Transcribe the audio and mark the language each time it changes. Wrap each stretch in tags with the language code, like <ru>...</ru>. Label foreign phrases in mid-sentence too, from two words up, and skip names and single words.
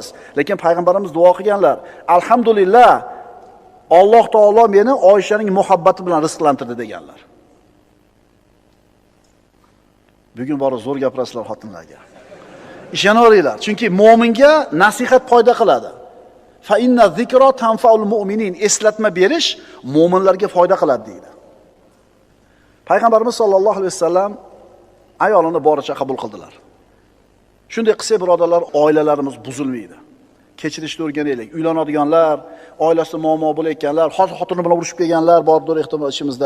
<uz>Lekin payg'ambarimiz duo qilganlar, alhamdulillah, Alloh taolo meni Oyshaning muhabbati bilan rizqlantirdi deganlar. Bugun bor zo'r gapirasizlar xotinlarga. Ishonaveringlar, chunki mu'minga nasihat foyda qiladi.</uz> <ar>فإن الذكرى تنفع المؤمنين.</ar> <uz>Eslatma berish mu'minlarga foyda qiladi deydi. Payg'ambarimiz</uz> <ar>صلى الله عليه وسلم</ar> <uz>ayolini boricha qabul qildilar. Shunday qilsa, birodarlar, oilalarimiz buzilmaydi. Kechirishni o'rganaylik. Uylanadiganlar, oilasida muammo bo'layotganlar, xotini bilan urushib kelganlar bordir ehtimol ishimizda.</uz>